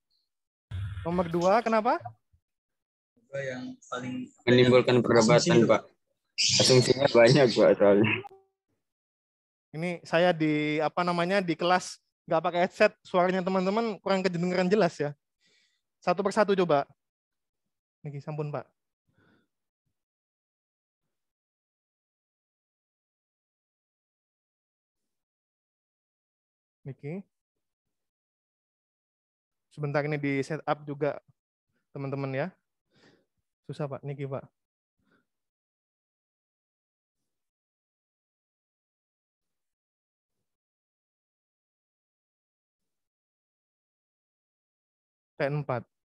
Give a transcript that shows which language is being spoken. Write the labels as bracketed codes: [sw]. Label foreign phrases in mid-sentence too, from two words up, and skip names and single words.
[id] Nomor 2 kenapa? Yang paling menimbulkan perdebatan, Pak. Asumsinya banyak, Pak, soalnya. Ini saya di di kelas nggak pakai headset, suaranya teman-teman kurang kedengeran jelas ya. Satu persatu coba. [jv] Niki, sampun Pak. [id] Niki. Sebentar ini di setup juga teman-teman ya. Susah Pak, Niki Pak. T4.